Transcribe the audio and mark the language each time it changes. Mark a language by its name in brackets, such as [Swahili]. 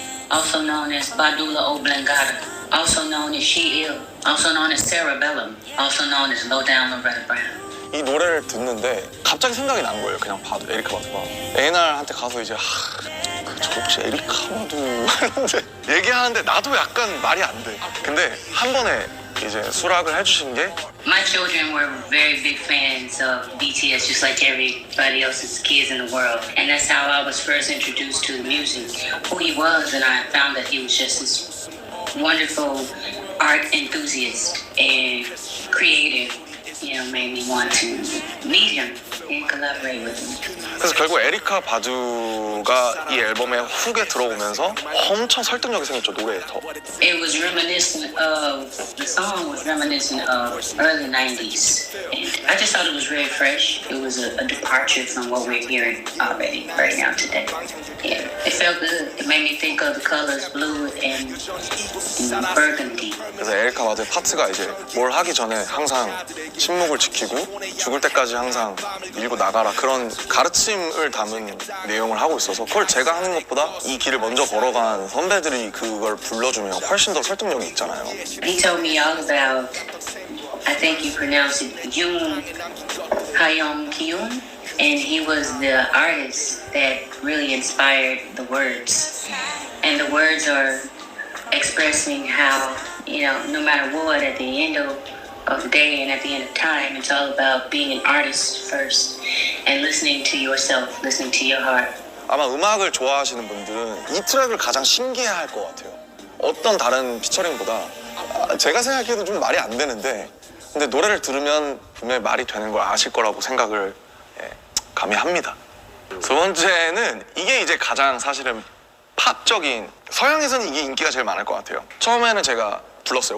[English] Also known as Badula Oblongata, also known as She Ill, also known as Cerebellum, also known as Low Down Loretta Brown. [Korean] 이 노래를 듣는데 갑자기 생각이 난 거예요. 그냥 바두, 에리카 바두가. 에이날한테 가서 이제 저 혹시 에리카 바두 하는데 얘기하는데 나도 약간 말이 안 돼. 근데 한 번에 이제 수락을 해주신 게 [English] My children were very big fans of BTS, just like everybody else's kids in the world. And that's how I was first introduced to the music, who he was, and I found that he was just this wonderful art enthusiast and creative. You know, made me want to meet him and collaborate with him. [Korean] 그래서 결국 에리카 바두가 이 앨범에 훅에 들어오면서 엄청 설득력이 생겼죠, 노래에 더. [English] It was reminiscent of, the song was reminiscent of early 90s. And I just thought it was very fresh. It was a departure from what we're hearing already right now today. Yeah, it felt good. It made me think of the colors blue and burgundy. [Korean] 그래서 에리카 바두의 파트가 이제 뭘 하기 전에 항상 침묵을 지키고 죽을 때까지 항상 밀고 나가라 그런 가르침을 담은 내용을 하고 있어서 그걸 제가 하는 것보다 이 길을 먼저 걸어간 선배들이 그걸 불러주면 훨씬 더 설득력이 있잖아요. [English] He told me all about, I think you pronounce it Yoon Hyung Kyun, and he was the artist that really inspired the words. And the words are expressing how, you know, no matter what, at the end of the day and at the end of time, it's all about being an artist first and listening to yourself, listening to your heart. [Korean] 아마 음악을 좋아하시는 분들은 이 트랙을 가장 신기해할 것 같아요. 어떤 다른 피처링보다 제가 생각해도 좀 말이 안 되는데 근데 노래를 들으면 분명히 말이 되는 걸 아실 거라고 생각을 감히 합니다. 두 번째는 이게 이제 가장 사실은 팝적인 서양에서는 이게 인기가 제일 많을 것 같아요. 처음에는 제가 불렀어요.